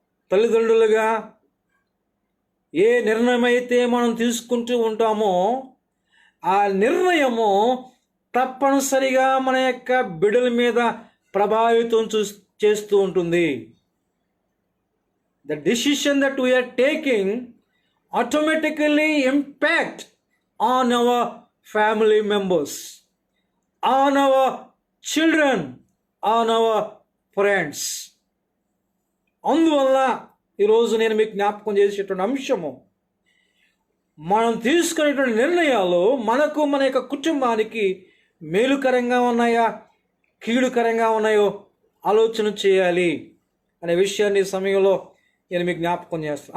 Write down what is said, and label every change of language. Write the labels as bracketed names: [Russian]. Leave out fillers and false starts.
[Telugu] తల్లిదండ్రులుగా ఏ నిర్ణయం అయితే మనం తీసుకుంటూ ఉంటామో ఆ నిర్ణయము తప్పనిసరిగా మన యొక్క బిడ్డల మీద ప్రభావితం చేస్తూ ఉంటుంది. [English] The decision that we are taking automatically impact on our family members, on our children, on our friends. [Telugu] అందువల్ల ఈరోజు నేను మీకు జ్ఞాపకం చేసేటువంటి అంశము, మనం తీసుకునేటువంటి నిర్ణయాలు మనకు, మన యొక్క కుటుంబానికి మేలుకరంగా ఉన్నాయా, కీడుకరంగా ఉన్నాయో ఆలోచన చేయాలి అనే విషయాన్ని ఈ సమయంలో నేను మీకు జ్ఞాపకం చేస్తాను.